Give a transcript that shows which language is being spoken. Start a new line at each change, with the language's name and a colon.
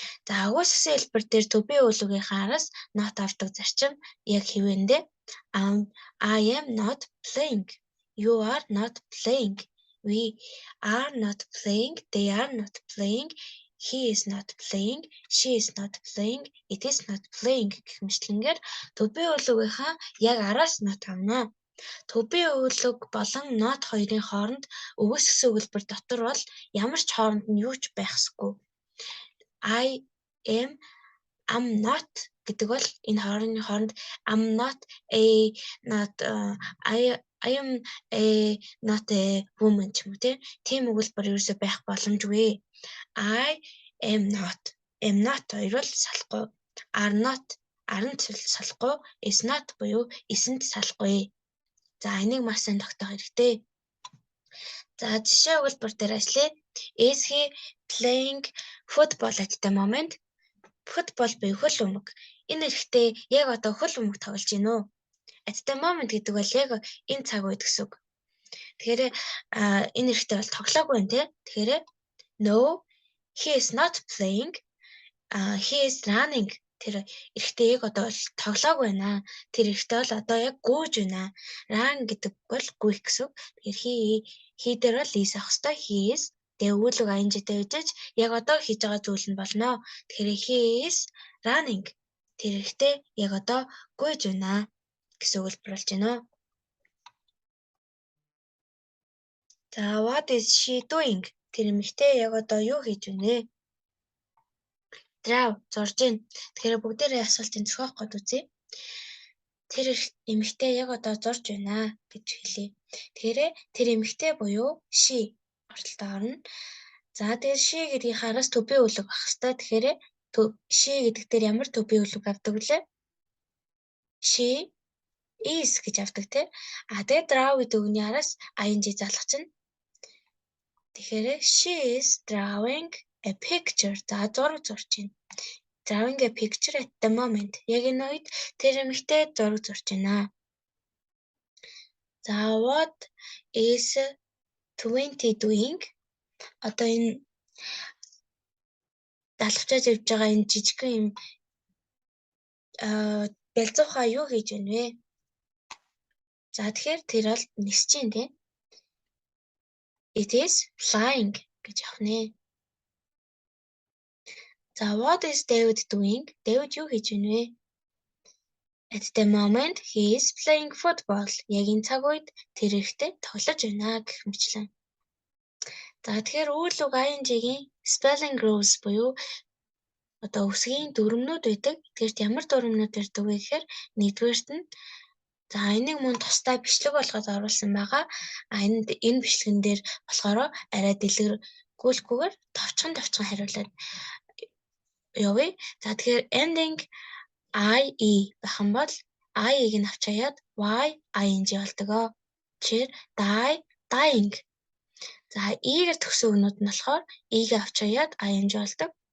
Mongolian: За үгүйсгэсэн хэлбэр дээр to be үйл үгийнхаа араас not авдаг зарчим яг хэвэндээ
English: I am not playing, you are not playing, we are not playing, they are not playing, he is not playing, she is not playing, it is not playing
Mongolian: гэх мэтлэнгээр
English: to be
Mongolian: үйл үгийнхаа яг араас
English: not
Mongolian: авна. To be үйл үг болон not хоёрын хооронд үгүйсгэсэн өгүүлбэр дотор бол ямар ч хооронд нь юу ч байх ёсгүй.
English: I am not
Mongolian: гэдэг бол энэ хоорондын хооронд
English: am not a not I am a not a woman
Mongolian: ч юм уу тийм өгүүлбэр ерөөсөй байх боломжгүй.
English: I am not
Mongolian: хоёр бол салахгүй.
English: Are not
Mongolian: салахгүй.
English: Is not
Mongolian: буюу
English: isn't салахгүй.
Mongolian: За энийг маш сайн тогтоох хэрэгтэй. За жишээ өгүүлбэр дээр ажиллая.
English: Is he playing football at the moment?
Mongolian: Football буюу хөл өмг. Энэ эрэгтэй яг одоо хөл өмг тоглож байна уу? At the moment гэдэг бол яг энэ цаг үед гэсэн үг. Тэгэхээр энэ эрэгтэй бол тоглоогүй байна тий.
English: Тэгэхээр no, he is not playing. He is running.
Mongolian: Тэр эрэгтэй яг одоо тоглоогүй байна. Тэр эрэгтэй бол одоо яг гүйж байна. Run гэдэг бол гүйх гэсэн үг. Тэгэхээр he дээр бол is авах ёстой.
English: He is
Mongolian: тэгээ үйл үг ing-тэй үжиж яг одоо хийж байгаа зүйл нь болно. Тэгэхээр
English: he is running.
Mongolian: Тэр эрэгтэй яг одоо гүйж байна гэсэн өгүүлбэр болж байна.
English: За what is she doing?
Mongolian: Тэр эмэгтэй яг одоо юу хийж байна? Drive зорж байна. Тэгэхээр бүгдээрээ асуултын зохиох гээд үзье. Тэр эмэгтэй яг одоо зорж байна гэж хэлье. Тэгэхээр тэр эмэгтэй буюу she оролтоо орно. За тэгээд she гэдгийг хараас to be үйл үг авах хэрэгтэй. Тэгэхээр she гэдэг дээр ямар to be үйл үг авдаг вүлээ?
English: She is
Mongolian: гэж авдаг тий. Тэгээд drive гэдэг үгний араас ing залгах чинь. Тэгэхээр
English: she is drawing a picture.
Mongolian: За зураг зурж байна.
English: Drawing a picture at the moment.
Mongolian: Яг энэ үед тэр эмэгтэй зураг зурж байна.
English: За what is 20 doing?
Mongolian: Одоо энэ далавчаас явж байгаа энэ жижигхэн юм бэлзуухаа юу хийж байна вэ? За тэгэхээр тэр бол нисэж байна тийм.
English: It is flying
Mongolian: гэж авах нэ.
English: За what is David doing?
Mongolian: David юу хийж байна вэ?
English: At the moment he is playing football.
Mongolian: Яг энэ цаг үед тэр ихтэй тоглож байна гэх мэтлэн. За тэгэхээр үйл үг ing-ийн spelling rules буюу одоо үсгийн дүрмнүүд байдаг. Тэгэхээр ямар дүрмнүүд ирдэг вэ гэхээр нэгдүгээрт нь за энийг мөн тусдаа бичлэг болгоод оруулсан байгаа. Энэ бичлэгэн дээр болохоор арай дэлгэрүүлэхгүйгээр товчхон хариулаад явъя. За тэгэхээр ending ie байх юм бол ie-г нь авчаяад ing болдог. Жишээр
English: die, dying.
Mongolian: За e-гэр төгсөн үгнүүд нь болохоор e-г авчаяад ing болдог.